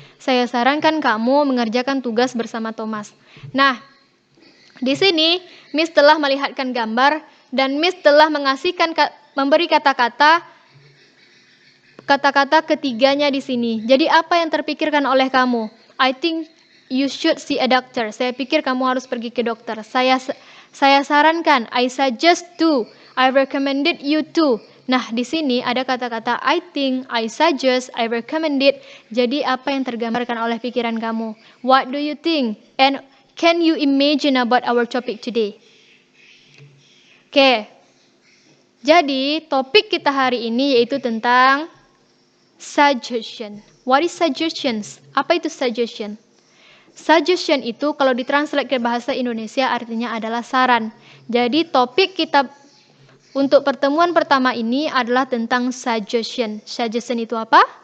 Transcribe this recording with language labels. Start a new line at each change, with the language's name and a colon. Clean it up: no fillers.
Indonesian: Saya sarankan kamu mengerjakan tugas bersama Thomas. Nah, di sini Miss telah melihatkan gambar dan Miss telah memberi kata-kata ketiganya di sini. Jadi apa yang terpikirkan oleh kamu?
English: I think you should see a doctor.
Indonesian: Saya pikir kamu harus pergi ke dokter. Saya sarankan,
English: I suggest to, I recommended you to.
Indonesian: Nah, di sini ada kata-kata
English: I think, I suggest, I recommended.
Indonesian: Jadi apa yang tergambarkan oleh pikiran kamu?
English: What do you think? And can you imagine about our topic today?
Indonesian: Oke. Jadi, topik kita hari ini yaitu tentang suggestion.
English: What is suggestions?
Indonesian: Apa itu suggestion? Suggestion itu kalau ditranslate ke bahasa Indonesia artinya adalah saran. Jadi, topik kita untuk pertemuan pertama ini adalah tentang suggestion. Suggestion itu apa?